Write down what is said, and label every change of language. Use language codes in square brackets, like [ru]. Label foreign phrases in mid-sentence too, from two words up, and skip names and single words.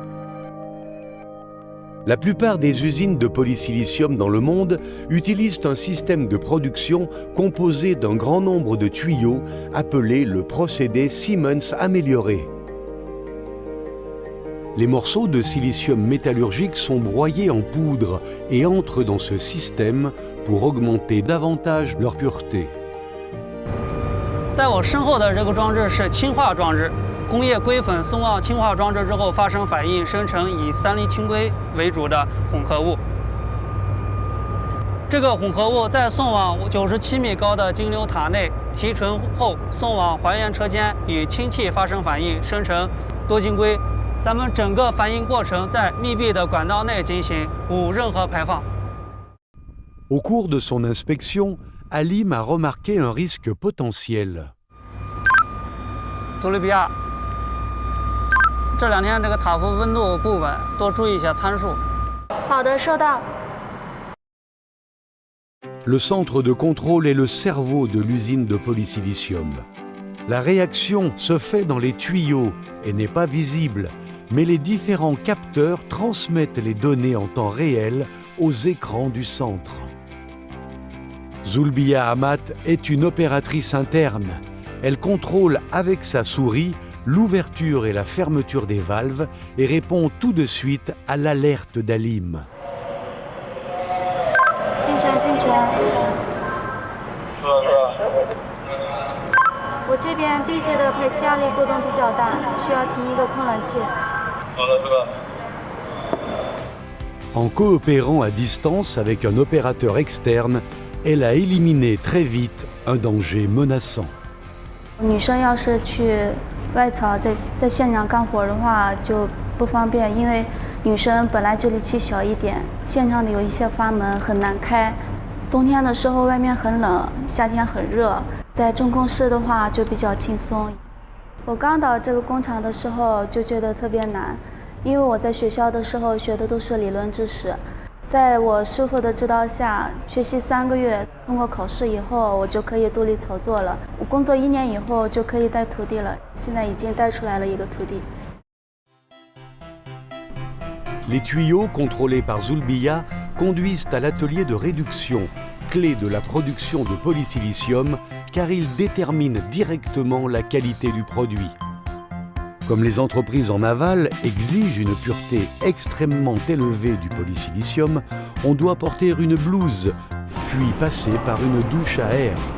[fr] La plupart des usines de polysilicium dans le monde utilisent un système de production composé d'un grand nombre de tuyaux appelé le procédé Siemens amélioré. Les morceaux de silicium métallurgique sont broyés en poudre et entrent dans ce système pour augmenter davantage leur pureté. [zh] 在我身后的这个装置是氢化装置，工业硅粉送往氢化装置之后发生反应，生成以三氯氢硅为主的混合物。这个混合物在送往97米高的晶流塔内提纯后，送往还原车间与氢气发生反应，生成多晶硅。咱们整个反应过程在密闭的管道内进行，无任何排放。 [fr] Au cours de son inspection, Alim a remarqué un risque potentiel. [zh] 佐利比亚，这2天这个塔夫温度不稳，多注意一下参数。好的，收到。 [fr] Le centre de contrôle est le cerveau de l'usine de polysilicium. La réaction se fait dans les tuyaux et n'est pas visible, mais les différents capteurs transmettent les données en temps réel aux écrans du centre. Zulbiya Amat est une opératrice interne. Elle contrôle avec sa souris l'ouverture et la fermeture des valves et répond tout de suite à l'alerte d'Alim. [zh] 进泉，进泉。我这边 B 节的排气压力波动比较大，需要停一个空冷器。 [fr] En coopérant à distance avec un opérateur externe, elle a éliminé très vite un danger menaçant. [zh] 女生要是去外槽在现场干活的话就不方便，因为女生本来就力气小一点，现场的有一些阀门很难开。冬天的时候外面很冷，夏天很热，在中控室的话就比较轻松。我刚到这个工厂的时候就觉得特别难，因为我在学校的时候学的都是理论知识。在我师傅的指导下，学习3个月，通过考试以后，我就可以独立操作了。我工作1年以后就可以带徒弟了，现在已经带出来了一个徒弟。 [fr] Les tuyaux contrôlés par Zulbiya conduisent à l'atelier de réduction, clé de la production de polysilicium, car ils déterminent directement la qualité du produit. Comme les entreprises en aval exigent une pureté extrêmement élevée du polysilicium, on doit porter une blouse, puis passer par une douche à air.